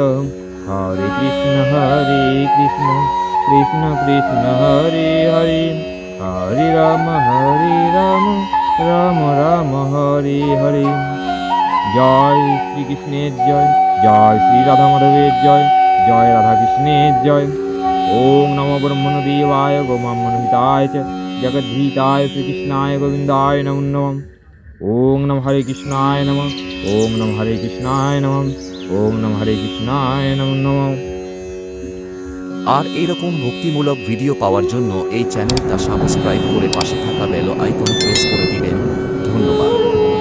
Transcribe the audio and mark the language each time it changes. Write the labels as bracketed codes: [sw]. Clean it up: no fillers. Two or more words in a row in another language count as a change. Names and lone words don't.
[sa] হরে কৃষ্ণ কৃষ্ণ কৃষ্ণ হরে হরে, হরে রাম রাম রাম হরে হরে। [bn] জয় শ্রীকৃষ্ণের জয়, জয় শ্রী রাধা মাধবের জয়, জয় রাধা কৃষ্ণের জয়। [sa] ওম নমো ব্রহ্মণদেবায় গোমামনহিতায় চ জগদ্ধিতায় শ্রীকৃষ্ণায় গোবিন্দায় নমো নমঃ। ওম নমঃ হরে কৃষ্ণায় নমঃ, ওম নমঃ হরে কৃষ্ণায় নমঃ, ওম নমঃ হরে কৃষ্ণায় নমো নমঃ। [bn] আর এরকম ভক্তিমূলক ভিডিও পাওয়ার জন্য এই চ্যানেলটা সাবস্ক্রাইব করে পাশে থাকা [en] bell icon [bn] প্রেস করে দিবেন। ধন্যবাদ।